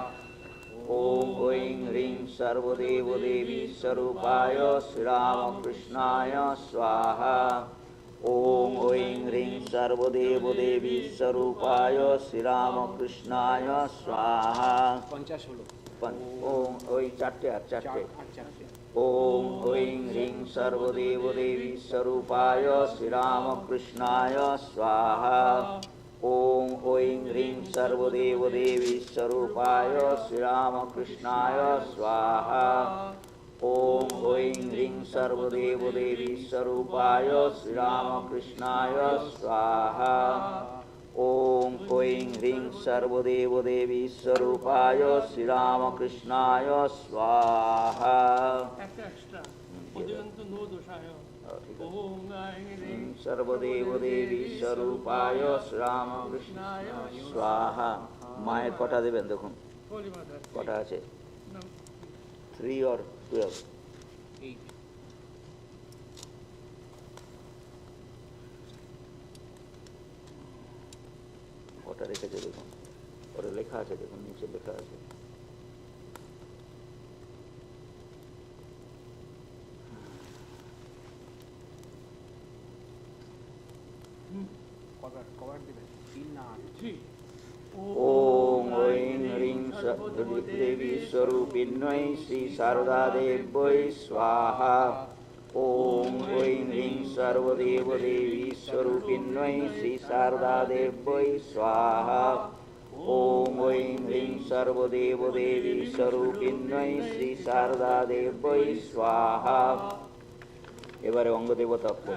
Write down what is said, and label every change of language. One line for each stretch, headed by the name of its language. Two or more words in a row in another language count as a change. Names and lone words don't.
Sanskrit: ॐ ऐं ह्रीं सर्वदेवदेवी स्वरूपाय श्रीरामकृष्णाय स्वाहा। ॐ ऐं ह्रीं सर्वदेवदेवी स्वरूपाय श्रीरामकृष्णाय स्वाहा।
Bangla: ওই চারটে আর চারটে।
Sanskrit: ওম ঐং হ্রিং সর্বদেবদেবী স্বরূপায় শ্রীরামকৃষ্ণায় স্বাহা। ওম ঐং হ্রিং সর্বদেবদেবী স্বরূপায় শ্রীরামকৃষ্ণায় স্বাহা। ওম ঐং হ্রিং সর্বদেবদেবী স্বরূপায় শ্রীরামকৃষ্ণায় স্বাহা। ओम ऐं ह्रीं सर्वदेवदेवी स्वरूपाय श्रीरामकृष्णाय स्वाहा। सर्वदेवदेवी स्वरूपाय श्रीरामकृष्णाय स्वाहा।
Bangla: माয়ের কটা দেবেন দেখুন কটা আছে 3 or 12 ওটা রেখেছে দেখুন ওটা লেখা আছে দেখুন নিচে লেখা আছে
Sanskrit: ओम ऐं ह्रीं देवी स्वरूपिण्यै श्री शारदा देव्यै स्वाहा। ओम ऐं ह्रीं सर्वदेवदेवी स्वरूपिण्यै श्री शारदा देव्यै स्वाहा। ओम ऐं ह्रीं सर्वदेवदेवी स्वरूपिण्यै श्री शारदा देव्यै स्वाहा।
Bangla: এবারে অঙ্গ দেবতা